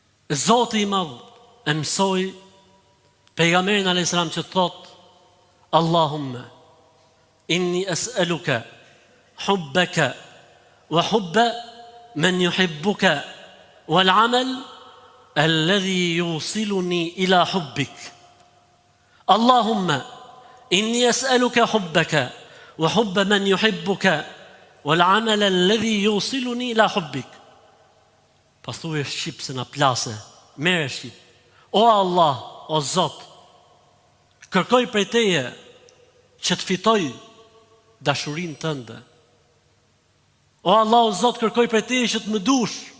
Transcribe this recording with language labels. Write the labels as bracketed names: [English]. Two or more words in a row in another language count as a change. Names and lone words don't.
[Albanian] Zoti i madh e mësoi pejgamberin [Arabic] عليه السلام [Albanian] që thot: [Arabic] اللهم إني أسألك حبك وحب من يحبك والعمل الذي يوصلني إلى حبك. اللهم إني أسألك حبك وحب من يحبك والعمل الذي يوصلني إلى حبك. [Albanian] Pas thuaj shqip se na plase, merre shqip. O Allah, o Zot, kërkoj prej Teje që të fitoj dashurinë tënde. O Allah, o Zot, kërkoj prej Teje që të më dush.